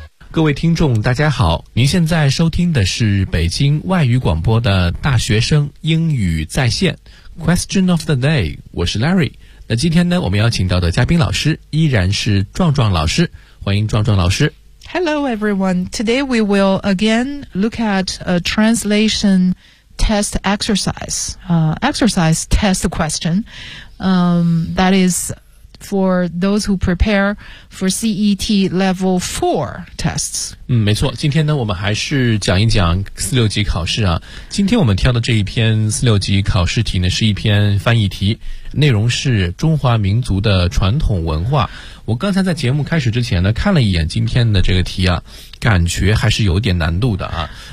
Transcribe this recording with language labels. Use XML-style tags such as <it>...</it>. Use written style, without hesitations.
<zh>各位听众大家好，您现在收听的是北京外语广播的大学生英语在线</zh> <en>Question of the day，</en> <zh>我是 Larry。那今天呢，我们邀请到的嘉宾老师依然是壮壮老师，欢迎壮壮老师。</zh> <en>Hello everyone, today we will again look at a translation test exercise, exercise test question, that is for those who prepare for CET level 4 tests.</en> <zh>嗯，没错，今天呢我们还是讲一讲四六级考试啊。今天我们挑的这一篇四六级考试题呢是一篇翻译题，内容是中华民族的传统文化。我刚才在节目开始之前呢看了一眼今天的这个题啊，感觉还是有点难度的啊。</zh>